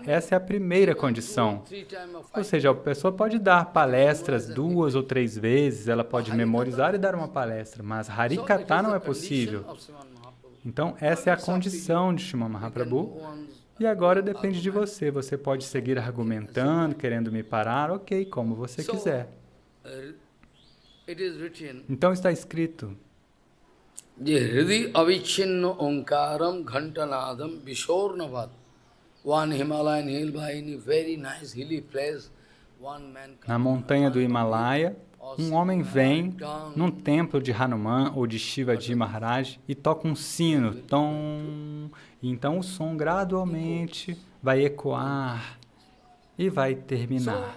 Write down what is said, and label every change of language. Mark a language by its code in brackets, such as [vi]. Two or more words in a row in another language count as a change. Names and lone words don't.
[pt] Essa é a primeira condição. Ou seja, a pessoa pode dar palestras 2 ou 3 vezes, ela pode memorizar e dar uma palestra, mas Harikatha não é possível. Então, essa é a condição de Srimad Mahaprabhu. E agora depende de você. Você pode seguir argumentando, querendo me parar, ok, como você quiser. Então está escrito, [sa] Hridi avichinno omkaram ghantanadam vishornavat. [en] One Himalayan hill by any very nice hilly place. [pt] na montanha do Himalaia, um homem vem num templo de Hanuman ou de Shivaji Maharaj e toca um sino, tom, e então o som gradualmente vai ecoar e vai terminar.